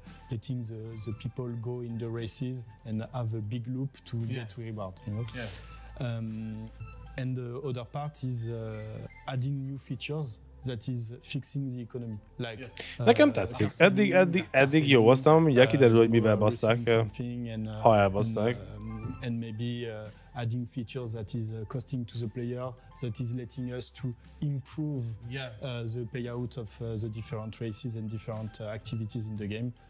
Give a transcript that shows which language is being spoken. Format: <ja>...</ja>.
<en>Letting the people go in the races and have a big loop to get reward. You know. And the other part is adding new features that is fixing the economy. Like,</en> <hu>nekem tetszik. Eddig jó, aztán mindjárt kiderül, hogy mivel basszák el, ha elbasszák.</hu> <en>And maybe adding features that is costing to the player, that is letting us to improve the payouts of the different races and different activities in the game.</en>